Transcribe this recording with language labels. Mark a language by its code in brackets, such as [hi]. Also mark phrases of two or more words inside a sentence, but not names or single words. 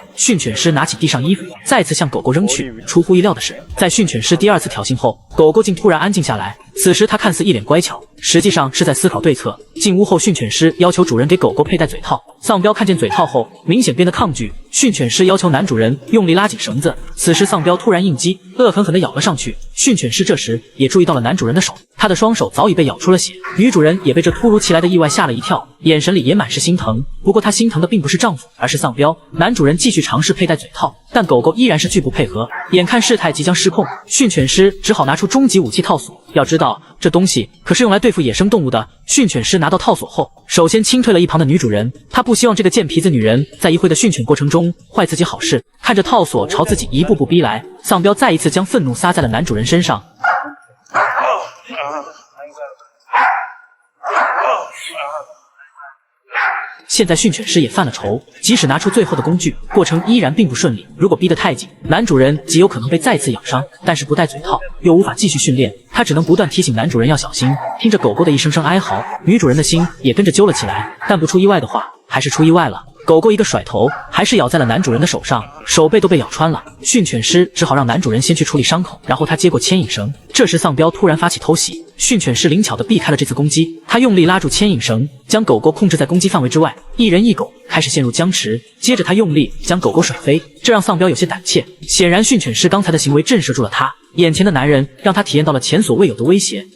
[zh] 訓犬師拿起地上衣服，再次向狗狗扔去。出乎意料的是，在訓犬師第2次挑釁後，狗狗竟突然安靜下來。此時他看似一臉乖巧，實際上是在思考對策。進屋後，訓犬師要求主人給狗狗佩戴嘴套。喪彪看見嘴套後，明顯變得抗拒。訓犬師要求男主人用力拉緊繩子。此時喪彪突然應激，惡狠狠地咬了上去。訓犬師這時也注意到了男主人的手，他的雙手早已被咬出了血。女主人也被這突如其來的意外嚇了一跳，眼神裡也滿是心疼。不過她心疼的並不是丈夫，而是喪彪。男主人繼續嘗試佩戴嘴套，但狗狗依然是拒不配合。眼看事態即將失控，訓犬師只好拿出終極武器套索。要知道，這東西可是用來對付野生動物的。訓犬師拿到套索後，首先輕退了一旁的女主人，他不希望這個賤皮子女人在一會的訓犬過程中壞自己好事。看着套索朝自己一步步逼來，喪彪再一次將憤怒撒在了男主人身上。現在訓犬師也犯了愁，即使拿出最後的工具，過程依然並不順利。如果逼得太緊，男主人極有可能被再次咬傷。但是不戴嘴套，又無法繼續訓練，他只能不斷提醒男主人要小心。聽着狗狗的一聲声哀嚎，女主人的心也跟着揪了起來。但不出意外的話，還是出意外了。狗狗一個甩頭，還是咬在了男主人的手上，手背都被咬穿了。訓犬師只好讓男主人先去處理傷口，然後他接過牽引繩。這時喪彪突然發起偷襲，訓犬師靈巧地避開了這次攻擊，他用力拉住牽引繩，將狗狗控制在攻擊範圍之外。一人一狗開始陷入僵持，接着他用力將狗狗甩飛，這讓喪彪有些膽怯。顯然訓犬師剛才的行為震懾住了他，眼前的男人讓他體驗到了前所未有的威脅。